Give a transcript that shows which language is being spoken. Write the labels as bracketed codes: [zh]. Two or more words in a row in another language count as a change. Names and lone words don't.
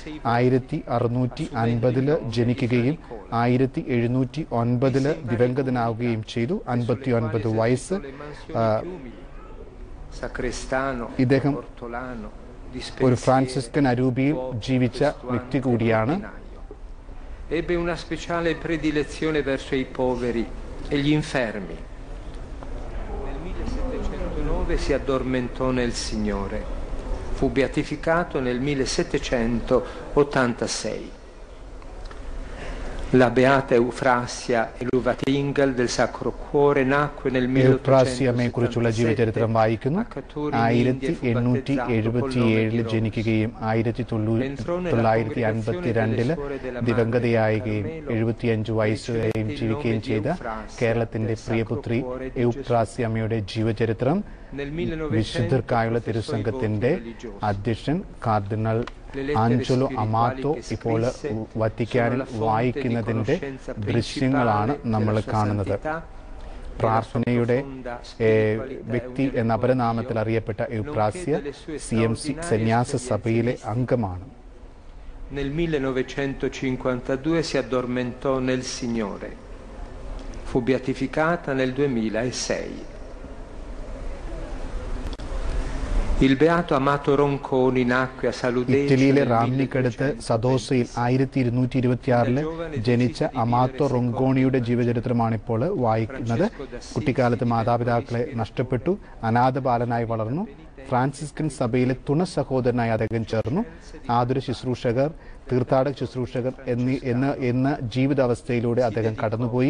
[ml] 1650 ജനിക്കുകയും 1709 ദിവംഗതനാവുകയും ചെയ്തു. 59 വയസ്സ്. ഇദ്ദേഹം ഒരു ഫ്രാൻസിസ്കൻ അരൂപിയിൽ ജീവിച്ച വ്യക്തി കൂടിയാണ്. [it] Ebbe una speciale predilezione verso i poveri e gli infermi. Nel 1709 si addormentò nel Signore. Fu beatificato nel 1786. La beata Eufrasia Eluvatingel del Sacro Cuore nacque nel [ml] 1877 ജീവചരിത്രം വായിക്കുന്നു. 1877 ജനിക്കുകയും 1952 ദിവംഗതയാവുകയും 75 വയസ്സുവരെയും ജീവിക്കുകയും ചെയ്ത കേരളത്തിന്റെ പ്രിയപുത്രി എവുപ്രാസ്യമ്മയുടെ ജീവചരിത്രം വിശുദ്ധർക്കായുള്ള തിരുസംഘത്തിന്റെ അധ്യക്ഷൻ കാർഡിനൽ ആഞ്ചലോ അമാത്തോ ഇപ്പോൾ വത്തിക്കാനിൽ വായിക്കുന്നതിന്റെ ദൃശ്യങ്ങളാണ് നമ്മൾ കാണുന്നത്. പ്രാർത്ഥനയുടെ വ്യക്തി എന്ന അപരനാമത്തിൽ അറിയപ്പെട്ട എവുപ്രാസ്യ CMC സന്യാസ സഭയിലെ അംഗമാണ്. [it] Nel 1952 si addormentò nel Signore. Fu beatificata nel 2006. Il beato Amato Ronconi nacque a Saludece. [ml] ഇറ്റലിയിലെ റാംനിക്കടുത്ത് സദോസയിൽ 1226 ജനിച്ച അമാത്തോ റൊങ്കോണിയുടെ ജീവചരിത്രമാണ് ഇപ്പോൾ വായിക്കുന്നത്. കുട്ടിക്കാലത്ത് മാതാപിതാക്കളെ നഷ്ടപ്പെട്ടു. അനാഥ ബാലനായി വളർന്നു. ഫ്രാൻസിസ്കൻ സഭയിലെ തുണ സഹോദരനായി അദ്ദേഹം ചേർന്നു. ആതുര ശുശ്രൂഷകർ, തീർത്ഥാടക ശുശ്രൂഷകർ എന്ന ജീവിതാവസ്ഥയിലൂടെ അദ്ദേഹം കടന്നുപോയി.